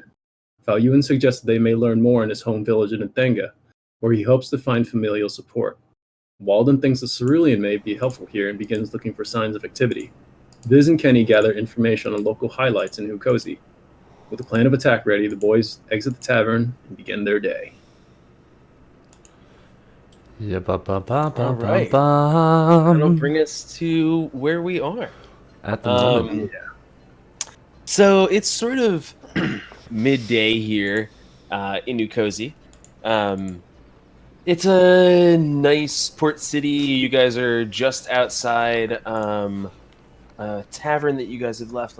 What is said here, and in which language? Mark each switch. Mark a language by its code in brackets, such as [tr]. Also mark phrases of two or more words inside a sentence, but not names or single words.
[en] Falyuan suggests that they may learn more in his home village in Nthanga, where he hopes to find familial support. Walden thinks the Cerulean may be helpful here and begins looking for signs of activity. Viz and Kenny gather information on local highlights in Ukozi. With a plan of attack ready, the boys exit the tavern and begin their day. Yeah, ba ba ba ba All ba right. ba. That'll bring us to where we are. At the moment. So it's sort of midday here in Ukozi. It's a nice port city. You guys are just outside a tavern that you guys have left.